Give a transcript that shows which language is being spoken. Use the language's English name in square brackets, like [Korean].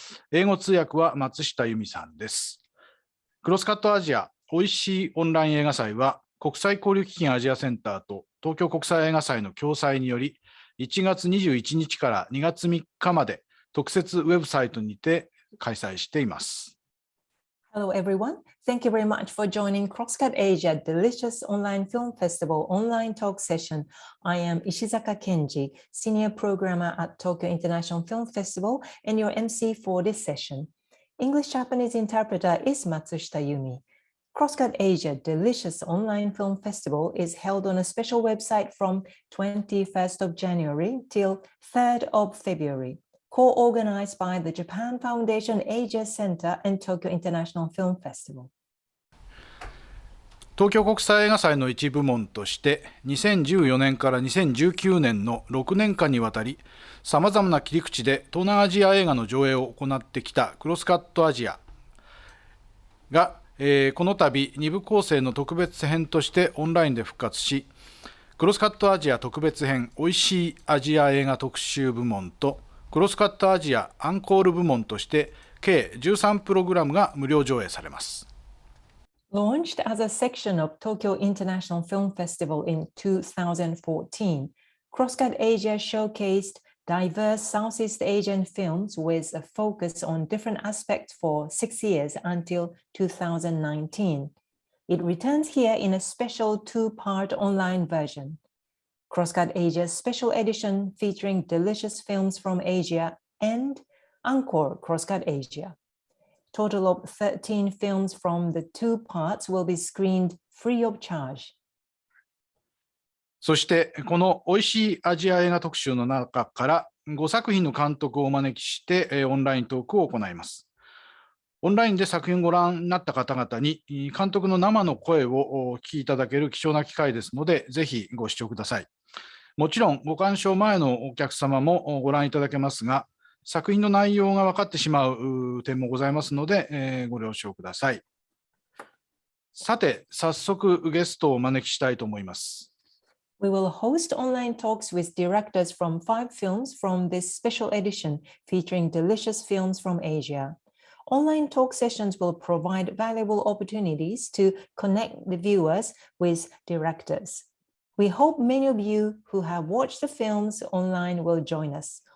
[Japanese] 英語通訳は松下由美さんです。クロスカットアジアおいしいオンライン映画祭は国際交流基金アジアセンターと東京国際映画祭の共催により1月21日から2月3日まで特設ウェブサイトにて開催しています。 [English] Hello, everyone. Thank you very much for joining CROSSCUT ASIA Delicious Online Film Festival online talk session. I am Ishizaka Kenji, Senior Programmer at Tokyo International Film Festival and your MC for this session. English-Japanese interpreter is Matsushita Yumi. CROSSCUT Asia Delicious Online Film Festival is held on a special website from 21st of January till 3rd of February.Co-organized by the Japan Foundation Asia Center and Tokyo International Film Festival. [Japanese] 東京国際映画祭の一部門として2014年から2019年の6年間にわたりさまざまな切り口で東南アジア映画の上映を行ってきたクロスカットアジアが、この度2部構成の特別編としてオンラインで復活し、クロスカットアジア特別編おいしいアジア映画特集部門とクロスカットアジアアンコール部門として計13プログラムが無料上映されます。 [English] Launched as a section of Tokyo International Film Festival in 2014, CROSSCUT Asia showcased diverse Southeast Asian films with a focus on different aspects for 6 years until 2019. It returns here in a special two-part online version.CROSSCUT Asia's special edition featuring delicious films from Asia and Encore CROSSCUT Asia. Total of 13 films from the two parts will be screened free of charge. [Japanese] そしてこのおいしいアジア映画特集の中から5作品の監督をお招きしてオンライントークを行います。オンラインで作品をご覧になった方々に監督の生の声をお聞きいただける貴重な機会ですので、ぜひご視聴ください。もちろんご鑑賞前のお客様もご覧いただけますが、作品の内容が分かってしまう点もございますので、ご了承ください。さて、早速ゲストをお招きしたいと思います。 [English] We will host online talks with directors from 5 films from this special edition featuring delicious films from Asia.Online talk sessions will provide valuable opportunities to connect the viewers with directors. We hope many of you who have watched the films online will join us.